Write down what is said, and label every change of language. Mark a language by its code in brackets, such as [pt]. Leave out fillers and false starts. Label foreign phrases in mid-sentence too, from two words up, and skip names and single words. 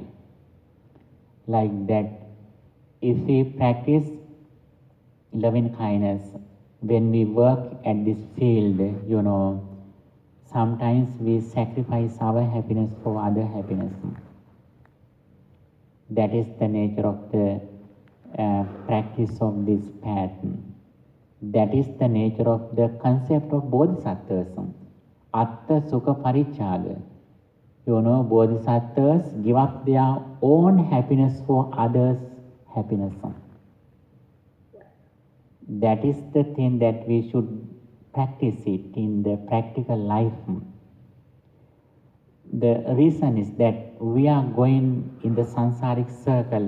[en] Like that, if we practice loving kindness, when we work at this field, you know, sometimes we sacrifice our happiness for other happiness. That is the nature of the practice of this pattern. That is the nature of the concept of bodhisattvas. [pi] Atta sukha parichaga. [en] You know, bodhisattvas give up their own happiness for others' happiness. That is the thing that we should practice it in the practical life. The reason is that we are going in the samsaric circle.